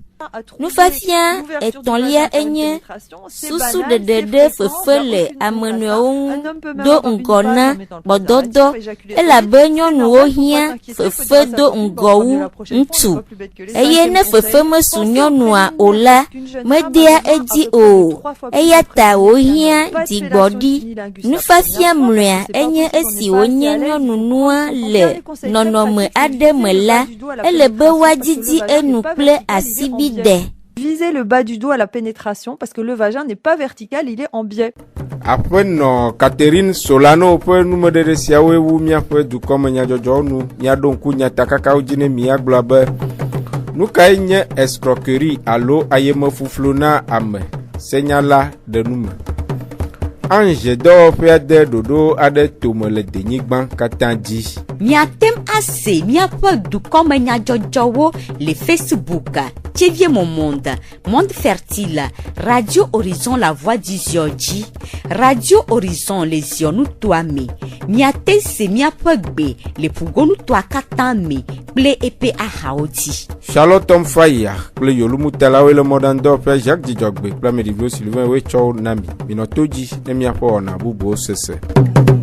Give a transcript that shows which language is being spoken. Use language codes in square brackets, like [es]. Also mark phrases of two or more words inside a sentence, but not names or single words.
[ee] Nufafia etɔ̃lia enye susu ɖeɖe ɖe fefe le amenɔewo ŋu do ŋgɔ na gbɔdɔdɔ elabe nyɔnuwo hiã fefe do ŋgɔ wu ŋutsu eye ne fefe mesu nyɔnua o la medea edzi o eya ta wòhiã dzigbɔɖi. Nufafia mlɔea enye esi wònye nyɔnunua le nɔnɔme aɖe me la ele be woadzidzi enu kple asibi. [fr] Viser le bas du dos à la pénétration parce que le vagin n'est pas vertical, il est en biais. [ee] Aƒenɔ Catherine Solano ƒe numeɖeɖe siawoe wu míaƒe dukɔme nyadzɔdzɔwo nu míaɖo ŋku nyatakakawo dzi ne míagblɔ be nu kae nye escroquerie alo ayemefuflo na ame senyala ɖe nu me. Ange dɔwɔƒea de ɖoɖo aɖe tome le denyigba katã dzi. Miatem ase miaƒe dukɔme nyadzɔdzɔwo le Facebook, Tchevie mon monde, Monde Fertile, Radio Horizon La Voix du Zion dzi, Radio Horizon Les Zionu toa me. Miate se miaƒe gbe le ƒugonu toa katã me kple eƒe ahawo dzi. Charlotte Mfaya kple yolumutalawoe le mɔɖaŋudɔwɔƒea Jacques Dzidzɔgbe kple ameɖiviwo Sylvain woe tsɔ wo na mi. Minɔ to dzi ne miaƒe wɔna bubuwo sese.